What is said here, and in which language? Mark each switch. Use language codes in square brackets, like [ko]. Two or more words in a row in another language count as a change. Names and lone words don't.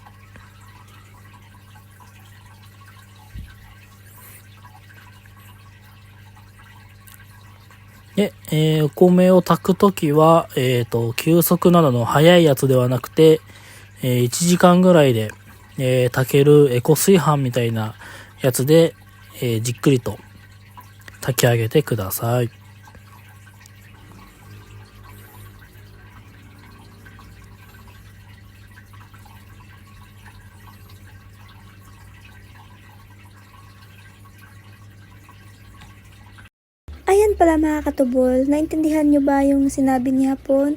[ja] で、お米を炊くときは、急速などの早いやつではなくて、1時間ぐらいで、炊けるエコ炊飯みたいなやつで、じっくりと炊き上げてください。 [tl] Ayan pala mga katubol, naintindihan nyo ba yung sinabi ni Hapon?